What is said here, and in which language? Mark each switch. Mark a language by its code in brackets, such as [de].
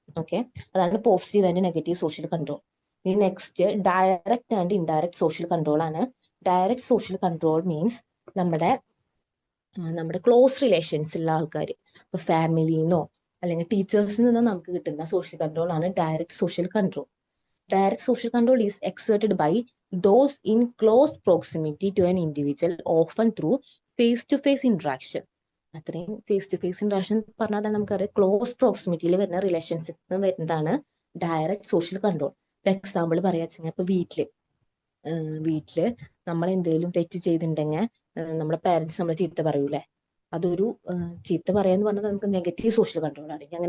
[ml] Okay, അതാണ് positive and negative social control. ഇനി next direct and indirect social control ആണ്. Direct social control means നമ്മുടെ close relations ഉള്ള ആൾക്കാർ, ഇപ്പൊ ഫാമിലിന്നോ അല്ലെങ്കിൽ ടീച്ചേഴ്സിൽ നിന്നോ നമുക്ക് കിട്ടുന്ന സോഷ്യൽ കൺട്രോൾ ആണ് direct social control. [en] Direct social control is exerted by those in close proximity to an individual, often through face to face interaction. [ml] അത്രയും ഫേസ് ടു ഫേസ് ഇന്ററാക്ഷൻ പറഞ്ഞാൽ തന്നെ നമുക്കറിയാം ക്ലോസ് പ്രോക്സിമിറ്റിയിൽ വരുന്ന റിലേഷൻഷിപ്പ് വരുന്നതാണ് ഡയറക്റ്റ് സോഷ്യൽ കൺട്രോൾ. ഇപ്പൊ example പറയാ വെച്ചാൽ ഇപ്പൊ വീട്ടില് നമ്മൾ എന്തെങ്കിലും തെറ്റ് ചെയ്തിട്ടുണ്ടെങ്കിൽ നമ്മുടെ പാരന്റ്സ് നമ്മളെ ചീത്ത പറയൂലേ, അതൊരു ചീത്ത പറയാന്ന് പറഞ്ഞാൽ നമുക്ക് നെഗറ്റീവ് സോഷ്യൽ കൺട്രോൾ ആണ്.